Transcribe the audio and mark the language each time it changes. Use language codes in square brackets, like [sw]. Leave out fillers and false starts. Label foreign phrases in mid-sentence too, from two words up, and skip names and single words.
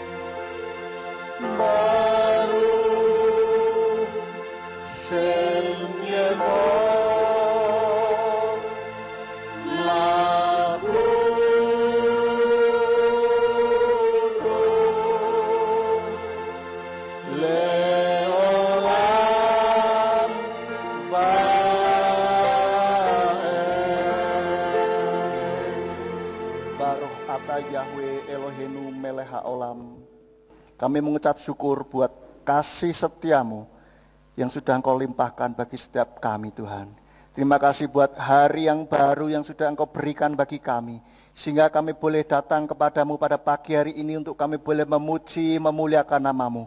[he] ברוך שם יהוה לעולם ועד. ברוך אתה יהוה אלוהינו מלך העולם. [id] Kami mengucap syukur buat kasih setiamu yang sudah Engkau limpahkan bagi setiap kami, Tuhan. Terima kasih buat hari yang baru yang sudah Engkau berikan bagi kami, sehingga kami boleh datang kepadamu pada pagi hari ini untuk kami boleh memuji, memuliakan namamu.